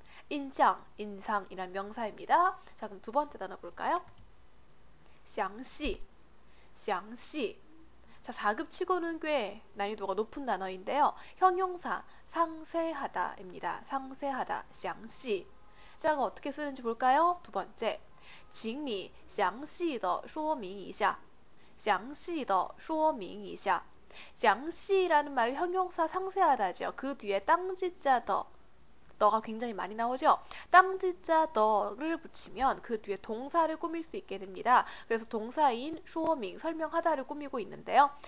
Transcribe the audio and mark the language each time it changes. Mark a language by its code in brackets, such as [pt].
[ko] 인상, 인상이란 명사입니다. 자, 그럼 두 번째 단어 볼까요? [zh] 详细, 详细. [ko] 자, 4급 치고는 꽤 난이도가 높은 단어인데요. 형용사 상세하다입니다. 상세하다, 详细. 자, 어떻게 쓰는지 볼까요? 두 번째, [zh] 请你详细地说明一下. 详细地说明一下. [ko] 详细라는 말 형용사 상세하다죠. 그 뒤에 땅지자 너가 굉장히 많이 나오죠. 땅지자 너를 붙이면 그 뒤에 동사를 꾸밀 수 있게 됩니다. 그래서 동사인 说明 설명하다를 꾸미고 있는데요.